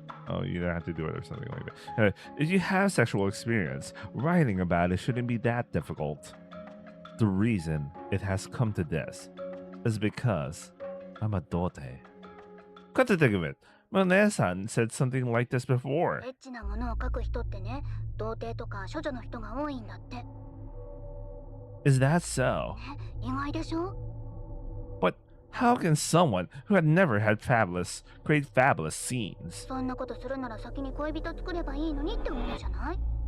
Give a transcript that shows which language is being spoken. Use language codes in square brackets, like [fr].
[en] Oh, you don't have to do it or something like that. If you have sexual experience, writing about it shouldn't be that difficult. The reason it has come to this is because I'm a dote. Come to think of it, Mone-san said something like this before. [ja] エッチなものを書く人ってね、童貞とか処女の人が多いんだって。 [en] Is that so? [ja] 意外でしょ？ [en] But how can someone who had never had create fabulous scenes? [ja] そんなことするなら先に恋人作ればいいのにって思うじゃない？